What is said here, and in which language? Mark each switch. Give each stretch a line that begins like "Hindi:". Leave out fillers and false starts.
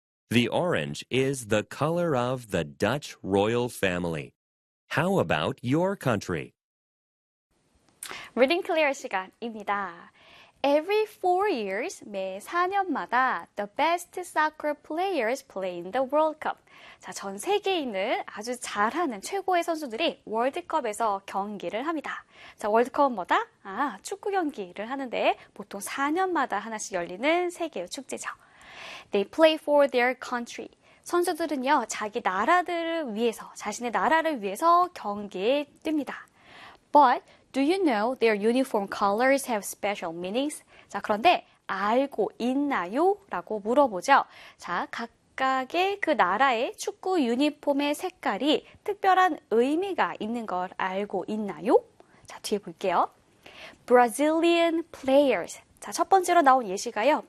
English: The orange is the color of the Dutch royal family. How about your country?
Korean: Reading clear 시간입니다.
English: Every 4 years,
Korean: 매 4년마다
English: the best soccer players play in the World Cup.
Korean: 자, 전 세계에 있는 아주 잘하는 최고의 선수들이 월드컵에서 경기를 합니다. 자, 월드컵은 뭐다? 아, 축구 경기를 하는데 보통 4년마다 하나씩 열리는 세계의 축제죠.
English: They play for their country.
Korean: 선수들은요, 자기 나라들을 위해서, 자신의 나라를 위해서 경기에 뜁니다.
English: But do you know their uniform colors have special meanings?
Korean: 자, 그런데 알고 있나요? 라고 물어보죠. 자, 각각의 그 나라의 축구 유니폼의 색깔이 특별한 의미가 있는 걸 알고 있나요? 자, 뒤에 볼게요.
English: Brazilian players.
Korean: 자, 첫 번째로 나온 예시가요.